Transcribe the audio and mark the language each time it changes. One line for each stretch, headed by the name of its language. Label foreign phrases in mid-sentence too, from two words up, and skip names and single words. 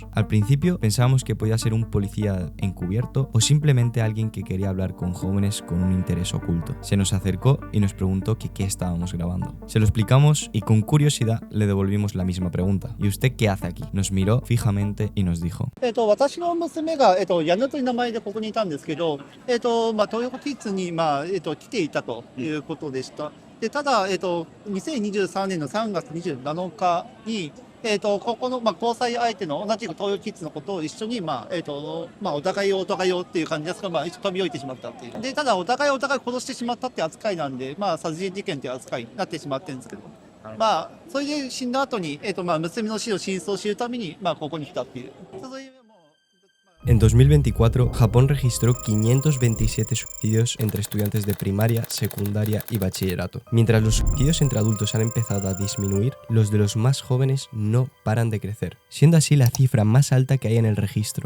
Spanish: Al principio pensábamos que podía ser un policía encubierto o simplemente alguien que quería hablar con jóvenes con un interés oculto. Se nos acercó y nos preguntó que qué estábamos grabando. Se lo explicamos y con curiosidad le devolvimos la misma pregunta. ¿Y usted qué hace aquí? Nos miró fijamente y nos dijo:
Japanese: 私の娘が、ヤヌという名前でここにいたんですけど、東横キッズに、来ていたということでした。でただ、2023年の3月27日に、ここの、交際相手の同じく東横キッズのことを一緒に、お互いをっていう感じですが、一緒に飛び降りてしまったっていう。でただお互い殺してしまったって扱いなんで、殺人事件っていう扱いになってしまってるんですけど。それで死んだ後に、娘の死の真相を知るために、ここに来たっていう。
Spanish: En 2024, Japón registró 527 suicidios entre estudiantes de primaria, secundaria y bachillerato. Mientras los suicidios entre adultos han empezado a disminuir, los de los más jóvenes no paran de crecer, siendo así la cifra más alta que hay en el registro.